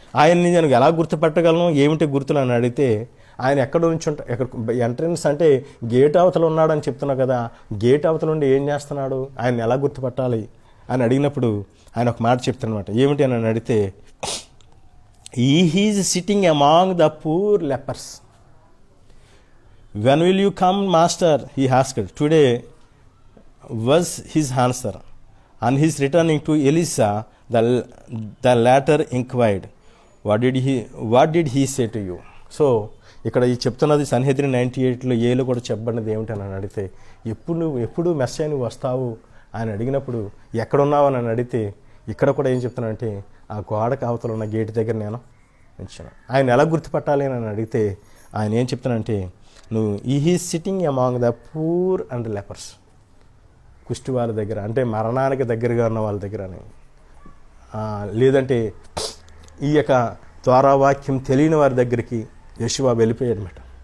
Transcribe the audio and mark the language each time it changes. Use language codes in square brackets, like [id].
[te] ఆయన్ని నేను ఎలా గుర్తుపట్టగలను, ఏమిటి గుర్తులు అని అడిగితే ఆయన ఎక్కడ నుంచి ఎక్కడ ఎంట్రన్స్ అంటే గేట్ అవతల ఉన్నాడని చెప్తున్నావు కదా, గేట్ అవతల ఉండి ఏం చేస్తున్నాడు, ఆయన ఎలా గుర్తుపట్టాలి అని అడిగినప్పుడు ఆయన ఒక మాట చెప్తున్నమాట. ఏమిటి అని అడిగితే [en] He is sitting among the poor lepers. When will you come master he asked. Today was his answer. On his returning to Elisha, the latter inquired, what did he say to you? [te] So ఇక్కడ ఈ చెప్తున్నది Sanhedrin 98లో ఏలో కూడా చెప్పబడినది ఏమిటని అడిగితే ఎప్పుడు Messiah నువ్వు వస్తావు అని అడిగినప్పుడు ఎక్కడున్నావు అని అడిగితే ఇక్కడ కూడా ఏం చెప్తున్నానంటే ఆ గోడకు అవతల ఉన్న గేట్ దగ్గర నేను నిల్చున్నా. ఆయన ఎలా గుర్తుపట్టాలి అని అడిగితే ఆయన ఏం చెప్తున్నానంటే నువ్వు [en] he is sitting among the poor and lepers, [te] కుష్టి వాళ్ళ దగ్గర అంటే మరణానికి దగ్గరగా ఉన్న వాళ్ళ దగ్గర, లేదంటే ఈ యొక్క ద్వారావాక్యం తెలియని వారి దగ్గరికి యెషువా వెళ్ళిపోయాడు అన్నమాట.